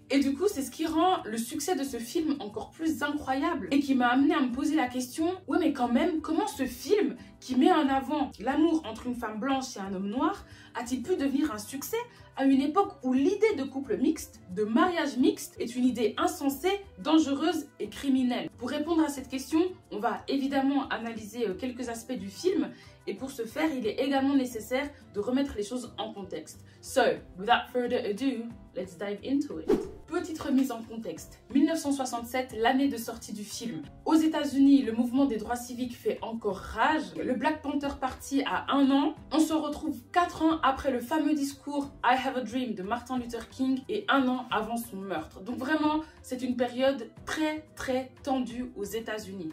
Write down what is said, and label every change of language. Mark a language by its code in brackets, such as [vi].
[fr] Et du coup, c'est ce qui rend le succès de ce film encore plus incroyable et qui m'a amené à me poser la question, ouais mais quand même, comment ce film qui met en avant l'amour entre une femme blanche et un homme noir a-t-il pu devenir un succès à une époque où l'idée de couple mixte, de mariage mixte, est une idée insensée, dangereuse et criminelle? Pour répondre à cette question, on va évidemment analyser quelques aspects du film. Et pour ce faire, il est également nécessaire de remettre les choses en contexte. [en] So, without further ado, let's dive into it. [fr] Petite remise en contexte. 1967, l'année de sortie du film. Aux États-Unis, le mouvement des droits civiques fait encore rage. Le Black Panther Party a 1 an. On se retrouve 4 ans après le fameux discours I Have a Dream de Martin Luther King et 1 an avant son meurtre. Donc vraiment, c'est une période très tendue aux États-Unis.